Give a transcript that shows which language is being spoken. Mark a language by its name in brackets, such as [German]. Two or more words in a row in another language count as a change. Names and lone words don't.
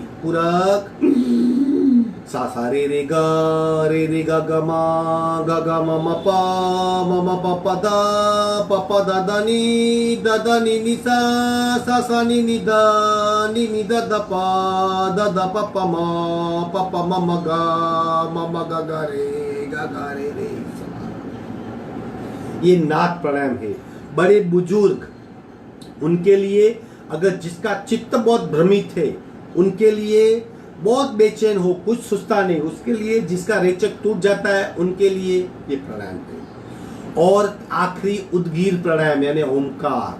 [Hindi] पूरक, सा सा रे रे ग ग म प द नि सा सा नि द प म ग रे सा। ये नाद प्राणायाम है। बड़े बुजुर्ग, उनके लिए, अगर जिसका चित्त बहुत भ्रमित है, उनके लिए, बहुत बेचैन हो, कुछ सुस्ता नहीं, उसके लिए, जिसका रेचक टूट जाता है, उनके लिए ये प्राणायाम है। और आखिरी उद्गीर प्राणायाम यानी ओमकार।